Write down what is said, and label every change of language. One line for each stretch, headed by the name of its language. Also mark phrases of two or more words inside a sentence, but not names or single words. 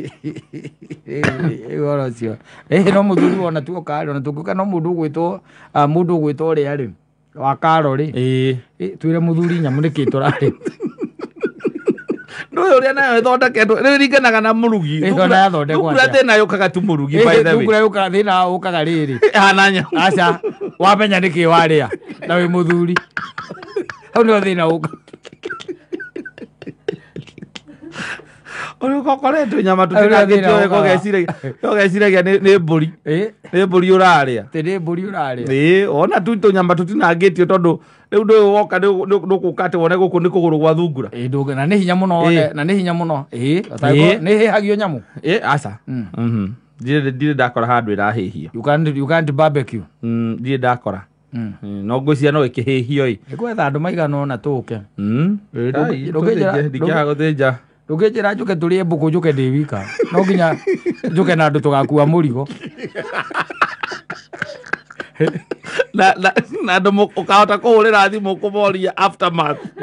Kikuyu: Ũhoro ũcio. No mũthuri wona tu ũkarĩ ona tũngĩũka no mũndũ ũgwĩtwo ũrĩa rĩ wa Karo rĩ. Twĩre mũthuri nyamũ nĩkĩ tũrarĩ. No ũrĩa nayo ĩthondeketwo rĩu ringanaga na mũrugi. Thungura thĩna yũkaga tu mũrugi
English: by the way.
Kikuyu: Thungura yũkaga thĩna ũkaga rĩrĩ. Hana nyamũ. Aca wamenya nĩkĩ warĩa na wĩ mũthuri. Hau nĩho thĩna ũka. Ũrĩa ũkoretwo nyama tũtinangĩtio wega ũgeciragia nĩ mbũri. Nĩ mbũri ũrarĩa. Nĩ mbũri ũrarĩa. Ona tu tũnyama tũtinangĩtio tondũ rĩu ndũyũ woka ndũgũka atĩ wone gũkũ nĩ kũgũrũ gwa thungura. Na nĩ hinya mũno. Na nĩ hinya mũno. Nĩ hĩhagio nyamũ. Aca. Ndirĩ ndakora handũ ĩrahĩhio.
English: You can't barbecue.
Kikuyu: Ndirĩ ndakora. No ngwĩciria no ĩkĩhĩhio ĩ. Nĩgwetha andũ maigana ũna tũke. Ndingĩaga gũthĩnja. Ndũngĩnjĩra njũke tũrĩe mbũkũ njũke ndĩ wika. No nginya njũke na andũ tũgakua mũrigo. Na andũ ũkahota kũhũrĩra thimũ kũmoria aftermath.